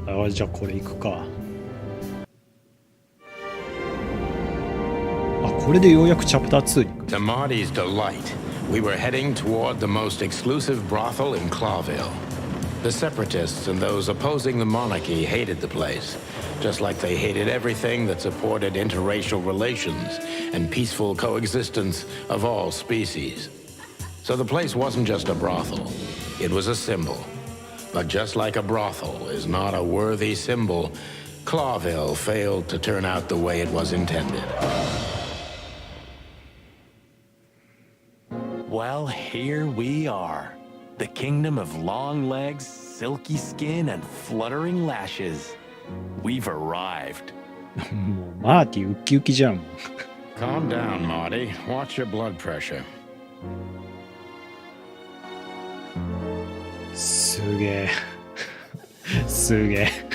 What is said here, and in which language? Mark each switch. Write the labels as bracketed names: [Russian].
[Japanese] じゃあこれいくか。あ、これでようやくチャプター2に行く。 [English] To Marty's delight, we were heading toward the most exclusive brothel in Clawville. The separatists and those opposing the monarchy hated the place, just like they hated everything that supported interracial relations and peaceful coexistence of all species. So the place wasn't just a brothel, it was a symbol. But just like a brothel is not a worthy symbol, Clawville failed to turn out the way it was intended. Well, here we are. The kingdom of long legs, silky skin, and fluttering lashes. We've arrived. [Japanese] もうマーティウッキウキじゃん。 [English] Calm down, Marty. Watch your blood pressure. [Japanese] すげえ。すげえ。